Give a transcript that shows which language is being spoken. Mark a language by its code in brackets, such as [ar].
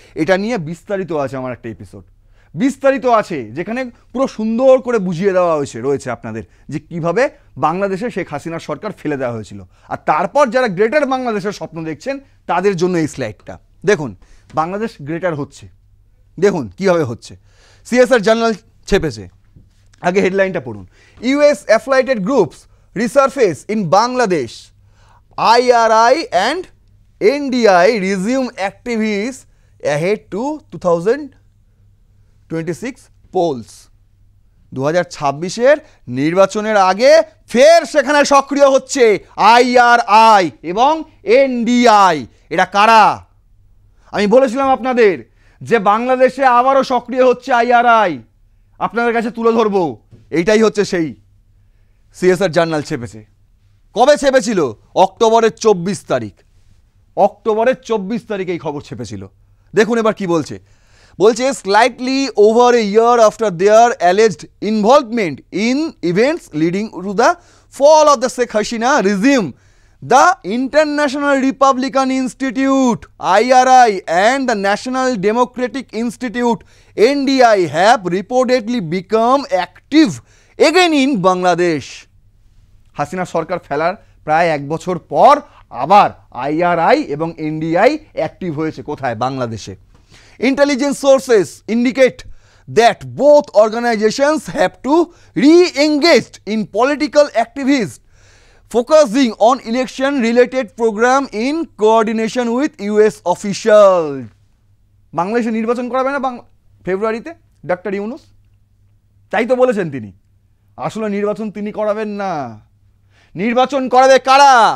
[bn] এটা নিয়ে বিস্তারিত আছে আমার একটা এপিসোড, বিস্তারিত আছে, যেখানে পুরো সুন্দর করে বুঝিয়ে দেওয়া রয়েছে আপনাদের যে কিভাবে বাংলাদেশে শেখ হাসিনার সরকার ফেলে দেওয়া হয়েছিল। আর তারপর যারা গ্রেটার বাংলাদেশের স্বপ্ন দেখছেন তাদের জন্য এই স্লাইডটা দেখুন। বাংলাদেশ গ্রেটার হচ্ছে, দেখুন কিভাবে হচ্ছে। CSR জার্নাল ছেপেছে, আগে হেডলাইনটা পড়ুন। [en] US affiliated groups resurface in Bangladesh, IRI and NDI resume activities ahead to 2026 polls। [bn] 2026-এর নির্বাচনের আগে ফের সেখানে সক্রিয় হচ্ছে IRI এবং NDI। এটা কারা? আমি বলেছিলাম আপনাদের যে বাংলাদেশে আবারও সক্রিয় হচ্ছে IRI, আপনাদের কাছে তুলে ধরবো। এইটাই হচ্ছে সেই CSR জার্নাল ছেপেছে। কবে ছেপেছিল? অক্টোবরের 24 তারিখ। অক্টোবরের 24 তারিখ এই খবর ছেপেছিল। দেখুন এবার কি বলছে। [en] slightly over a year after their alleged involvement in events leading to the fall of the Sheikh Hasina regime, the International Republican Institute IRI and the National Democratic Institute NDI have reportedly become active again in Bangladesh। [bn] Hasina সরকার ফেলার প্রায় 1 বছর পর আবার IRI এবং NDI active হয়েছে। কোথায়? বাংলাদেশে। [en] Intelligence sources indicate that both organizations have to re-engage in political activities, focusing on election-related program in coordination with US officials। [bn] বাংলাদেশে নির্বাচন করাবে না ফেব্রুয়ারিতে ডক্টর ইউনূস, তাই তো বলেছেন তিনি। আসলে নির্বাচন তিনি করাবেন না, নির্বাচন করাবে কারা?